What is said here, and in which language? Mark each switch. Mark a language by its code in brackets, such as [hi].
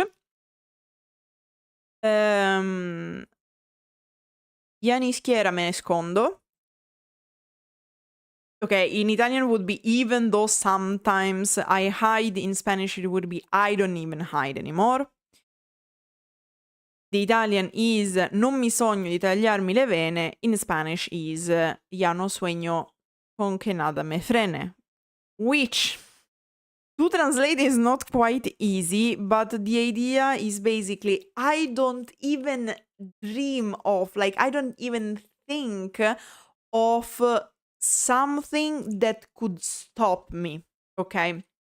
[es] Ya ni siquiera me escondo. [en] Okay, in Italian would be even though sometimes I hide. In Spanish it would be I don't even hide anymore. The Italian is [it] non mi sogno di tagliarmi le vene. [en] In Spanish is [es] ya no sueño con que nada me frene. [en] Which, to translate is not quite easy, but the idea is basically I don't even dream of, like, I don't even think of something that could stop me, okay?